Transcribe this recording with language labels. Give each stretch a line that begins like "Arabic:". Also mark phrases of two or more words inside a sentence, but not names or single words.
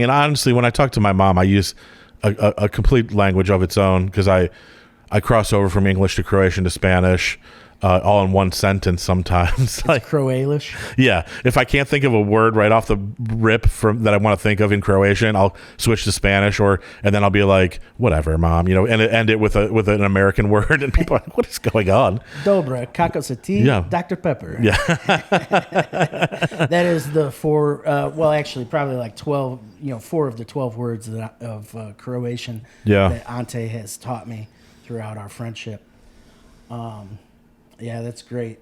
English: And honestly, when I talk to my mom, I use a complete language of its own, because I I cross over from English to Croatian to Spanish, all in one sentence sometimes. Like, Croalish. yeah, if I can't think of a word right off the rip from that I want to think of in Croatian, I'll switch to Spanish, and then I'll be like, "Whatever, mom," and end it with an American word, and people are like, "What is going on?"
Croatian: Dobra, kako sa ti,
English: Yeah. Dr. Pepper. Yeah, That is the four. Well, actually, probably like 12. 4 of the 12 words of Croatian Yeah. that Ante has taught me throughout our friendship. Yeah, that's great.